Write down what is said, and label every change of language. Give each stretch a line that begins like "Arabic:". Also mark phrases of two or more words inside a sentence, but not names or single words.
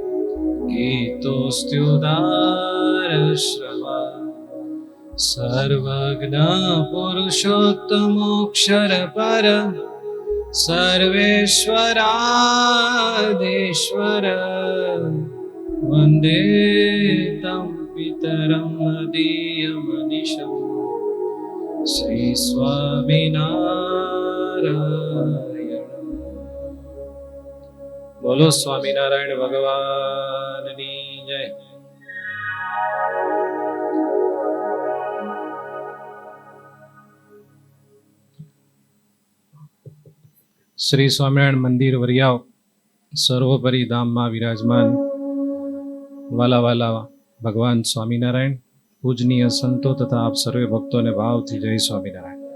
Sanskrit: गीतोऽस्त्युदार श्रवा सर्वज्ञ पुरुषोत्तमोऽक्षर पर सर्वेश्वराधीश्वर वन्दे तं पितरं मदीयमनिशम् श्रीस्वामिनारायण।
Gujarati: બોલો સ્વામિનારાયણ ભગવાનની જય। શ્રી સ્વામિનારાયણ મંદિર વરિયાવ સર્વોપરી ધામમાં વિરાજમાન વાલા વાલા ભગવાન સ્વામિનારાયણ, પૂજનીય સંતો તથા આપ સર્વે ભક્તોને ભાવથી જય સ્વામિનારાયણ।